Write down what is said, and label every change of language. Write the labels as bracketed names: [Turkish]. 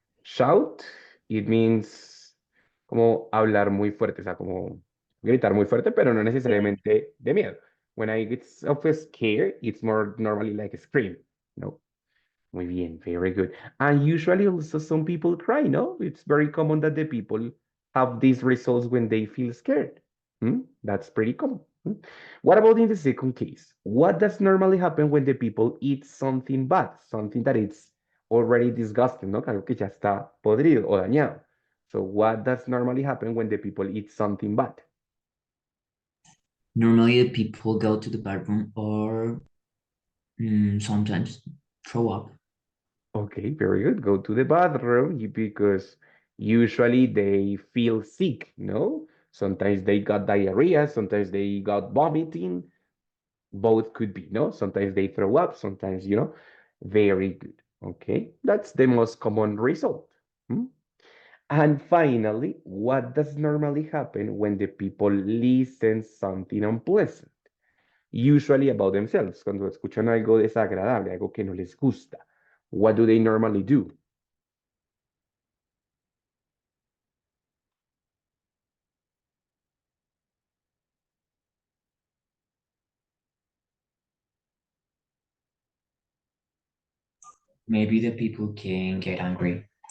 [English] Shout, it means [Spanish] como hablar muy fuerte, o sea, como gritar muy fuerte, pero no necesariamente de miedo. [English] When I get of scared, it's more normally like a scream, no? [Spanish] Muy bien, [English] very good. And usually also some people cry, no? It's very common that the people have these results when they feel scared. Hmm? That's pretty common. Hmm? What about in the second case? What does normally happen when the people eat something bad, something that it's already disgusting, ¿no? [Spanish] Algo que ya está podrido o dañado. [English] So what does normally happen when the people eat something bad? Normally, the people go to the bathroom or sometimes throw up. Okay, very good. Go to the bathroom because usually they feel sick, no? Sometimes they got diarrhea, sometimes they got vomiting. Both could be, no? Sometimes they throw up, sometimes, very good. Okay, that's the most common result. Hmm? And finally, what does normally happen when the people listen something unpleasant? Usually about themselves, [Spanish] cuando escuchan algo desagradable, algo que no les gusta. [English] What do they normally do? Maybe the people can get angry.